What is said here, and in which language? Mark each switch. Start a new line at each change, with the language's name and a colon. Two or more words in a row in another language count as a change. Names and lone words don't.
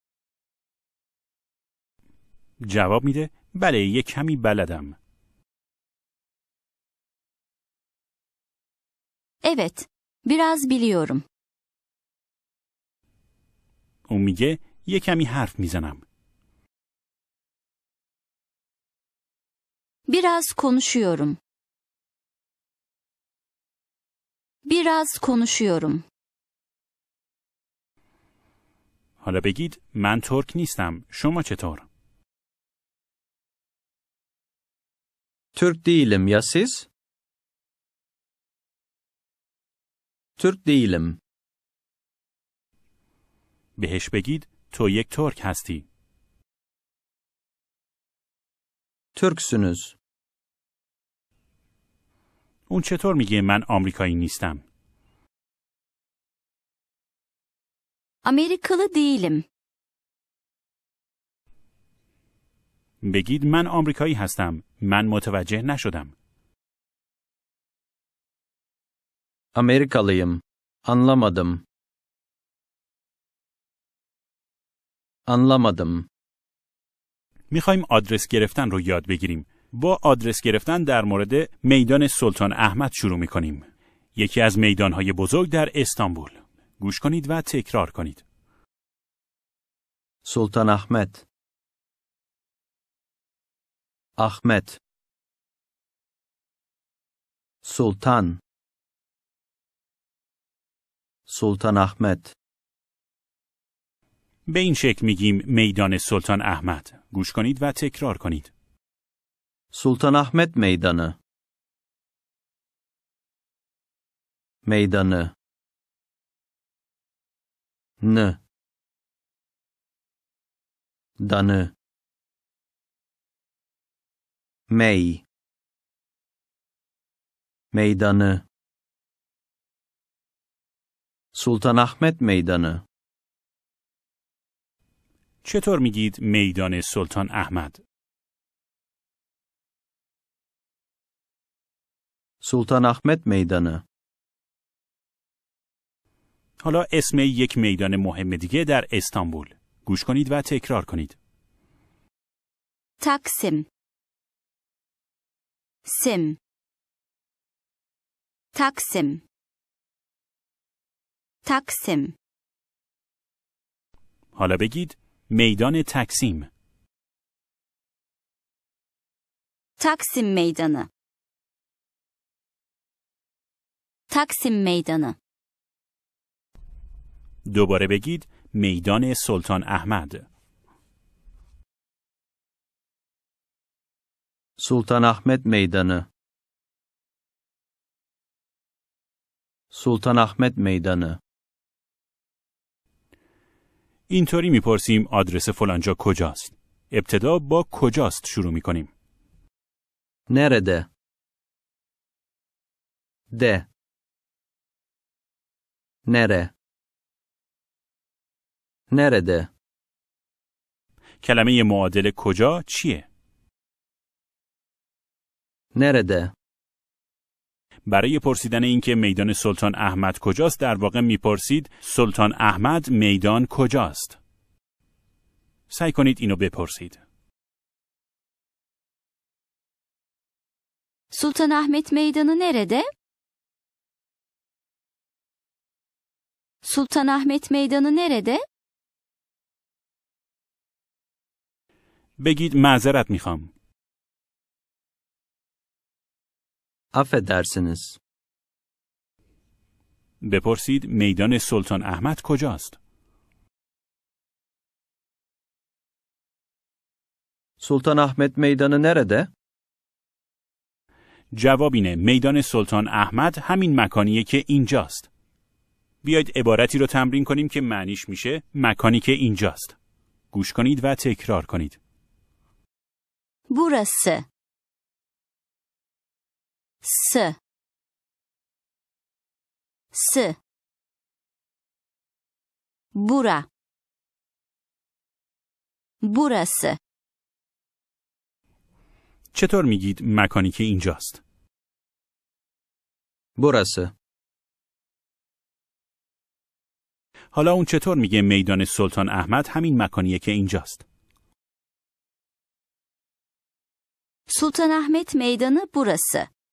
Persian: جواب میده بله یه کمی بلدم.
Turkish: Evet, biraz biliyorum.
Persian: اون میگه یه کمی حرف میزنم.
Turkish: Biraz konuşuyorum. Biraz konuşuyorum.
Persian: حالا بگید من ترک نیستم. شما چطور؟
Turkish: Türk değilim ya siz? Türk değilim.
Persian: بهش بگید تو یک ترک هستی.
Turkish: Türksünüz.
Persian: اون چطور میگه من آمریکایی نیستم؟
Turkish: Amerikalı değilim.
Persian: بگید من آمریکایی هستم. من متوجه نشدم.
Turkish: Amerikalıyım. Anlamadım. Anlamadım.
Persian: میخوایم آدرس گرفتن رو یاد بگیریم. با آدرس گرفتن در مورد میدان سلطان احمد شروع میکنیم. یکی از میدانهای بزرگ در استانبول. گوش کنید و تکرار کنید.
Turkish: Sultan Ahmet. Ahmet. Sultan. Sultan Ahmet.
Persian: به این شکل میگیم میدان سلطان احمد. گوش کنید و تکرار کنید.
Turkish: Sultan Ahmet Meydanı. Meydanı. N. Danı. Mey. Meydanı. Sultanahmet Meydanı.
Persian: چطور میگید میدان سلطان احمد؟
Turkish: Sultanahmet Meydanı.
Persian: حالا اسم یک میدان مهم دیگه در استانبول. گوش کنید و تکرار کنید.
Turkish: Taksim. Sim. Taksim. Taksim.
Persian: حالا بگید میدان تکسیم.
Turkish: Taksim Meydanı. Taksim Meydanı.
Persian: دوباره بگید میدان سلطان احمد.
Turkish: Sultanahmet Meydanı. Sultanahmet Meydanı.
Persian: اینطوری میپرسیم آدرس فلانجا کجاست. ابتدا با کجاست شروع میکنیم.
Turkish: Nerede? De. Nere? Nerede?
Persian: کلمه معادل کجا چیه؟
Turkish: Nerede?
Persian: برای پرسیدن اینکه میدان سلطان احمد کجاست در واقع میپرسید سلطان احمد میدان کجاست؟ سعی کنید اینو بپرسید.
Turkish: Sultanahmet Meydanı nerede? Sultanahmet Meydanı nerede?
Persian: بگید معذرت میخوام.
Turkish: Affedersiniz.
Persian: بپرسید میدان سلطان احمد کجاست؟
Turkish: Sultanahmet Meydanı nerede?
Persian: جواب اینه میدان سلطان احمد همین مکانیه که اینجاست. بیایید عبارتی رو تمرین کنیم که معنیش میشه مکانی که اینجاست. گوش کنید و تکرار کنید.
Turkish: Burası. S. S. Bura. Burası.
Persian: چطور میگید مکانی که اینجاست؟
Turkish: Burası.
Persian: حالا اون چطور میگه میدان سلطان احمد همین مکانیه که اینجاست؟
Turkish: Sultanahmet Meydanı burası.